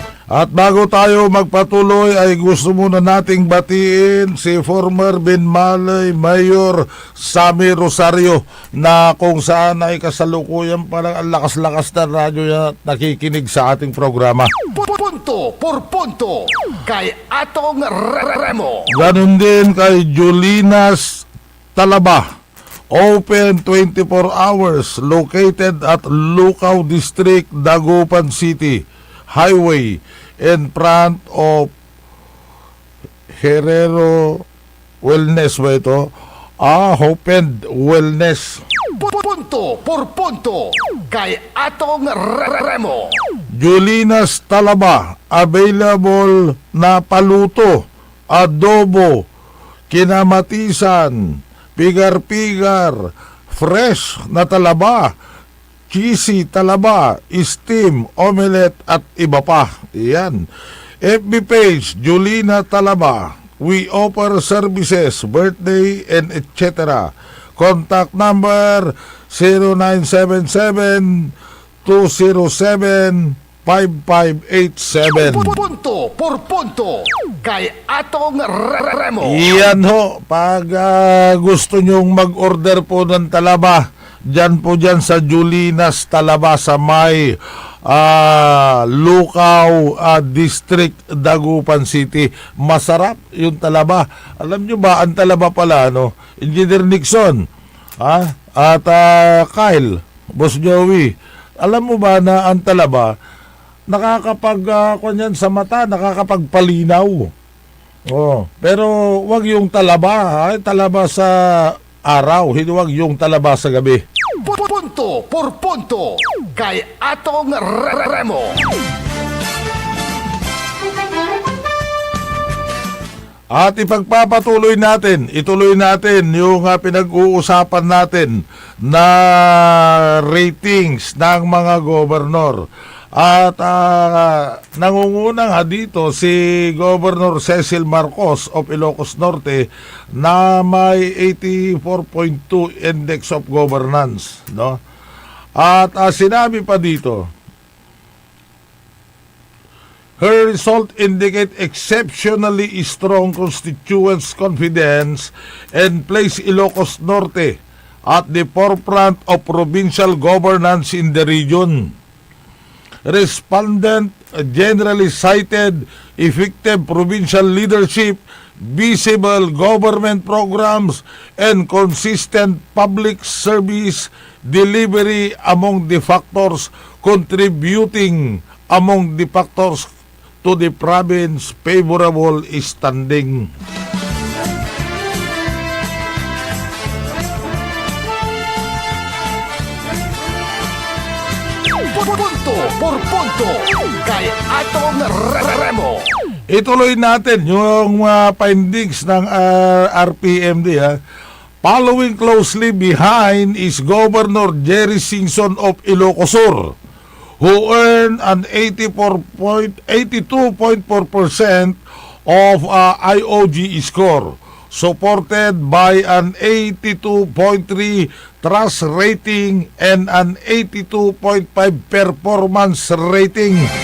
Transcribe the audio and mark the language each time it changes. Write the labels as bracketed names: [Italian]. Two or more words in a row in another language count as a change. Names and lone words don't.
[Filipino] At bago tayo magpatuloy ay gusto muna nating batiin si former Binmalay Mayor Sammy Rosario na kung saan ay kasalukuyan parang ang lakas-lakas na radyo na nakikinig sa ating programa. Punto por punto kay Atong Remo. Ganon din kay Julinas Talaba. [English] Open 24 hours, located at Lucao District, Dagupan City Highway in front of Herrero Wellness ba ito? Hope and Wellness. [Filipino] Punto por punto kay Atong Remo. Julinas Talaba, available na paluto, adobo, kinamatisan, pigar-pigar, fresh na talaba, cheesy talaba, steam, omelette at iba pa. Yan. [English] FB page, [Filipino] Julina Talaba. [English] We offer services, birthday and etc. Contact number 0977-207-5587. [Filipino] Punto por punto kay Atong Remo. Iyan ho, pag gusto nyong mag-order po ng talaba, dyan po dyan sa Julinas Talaba sa may Lucao District, Dagupan City. Masarap yung talaba. Alam nyo ba, ang talaba pala, Engineer Nixon, at Kyle, Boss Joey, alam mo ba na ang talaba, kunyan sa mata, nakakapagpalinaw. Pero wag yung talaba, talaba sa araw, hindi wag yung talaba sa gabi. Punto por punto kay Atong Remo. At ipagpapatuloy natin, ituloy natin yung pinag-uusapan natin na ratings ng mga gobernador. At nangunguna nga dito si Governor Cecil Marcos of Ilocos Norte na may 84.2 [English] Index of Governance, [Filipino] At sinabi pa dito, [English] her result indicate exceptionally strong constituents' confidence and place Ilocos Norte at the forefront of provincial governance in the region. Respondent generally cited effective provincial leadership, visible government programs, and consistent public service delivery among the factors contributing among the factors to the province favorable standing. [Filipino] Punto por punto kay Atong Remo. Ituloy natin yung findings ng RPMD. [English] Following closely behind is Governor Jerry Singson of Ilocos Sur, who earned an 82.4% of IOG score, supported by an 82.3 trust rating and an 82.5 performance rating.